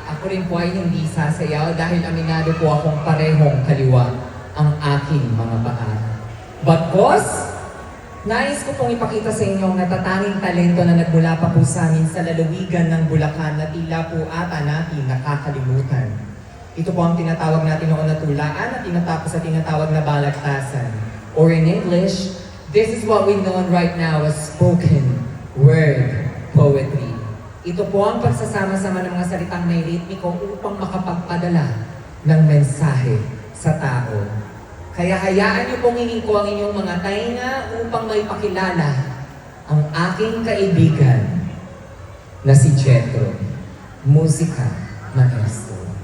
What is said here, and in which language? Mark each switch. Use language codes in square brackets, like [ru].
[tl] Ako rin po ay hindi sasayaw dahil aminado po akong parehong kaliwa ang aking mga paa. But boss, nais ko pong ipakita sa inyo ang natatanging talento na nagmula pa po sa amin sa lalawigan ng Bulacan na tila po ata natin nakakalimutan. Ito po ang tinatawag natin noon na tulaan at tinatapos sa tinatawag na balagtasan. [en] Or in English, this is what we know right now as spoken word poetry. [tl] Ito po ang pagsasama-sama ng mga salitang may ritmiko upang makapagpadala ng mensahe sa tao. Kaya hayaan niyo pong hingin ko ang inyong mga tainga upang maipakilala ang aking kaibigan na si Jetro, musika maestro.